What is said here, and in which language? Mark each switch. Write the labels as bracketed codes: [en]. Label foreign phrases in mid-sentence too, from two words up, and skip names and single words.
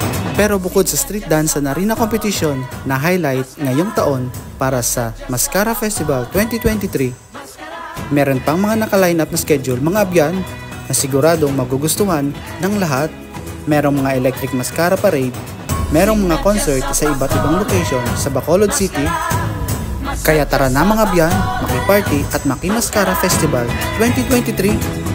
[tl] Pero bukod sa [en] street dance [tl] sa Narina competition na highlight ngayong taon para sa Mascara Festival 2023, meron pang mga naka-line up na schedule mga abyan na siguradong magugustuhan ng lahat. Merong mga [en] electric mascara parade, [tl] merong mga concert sa iba't ibang location sa Bacolod City. Kaya tara na mga abyan, maki-party at maki-Mascara Festival 2023.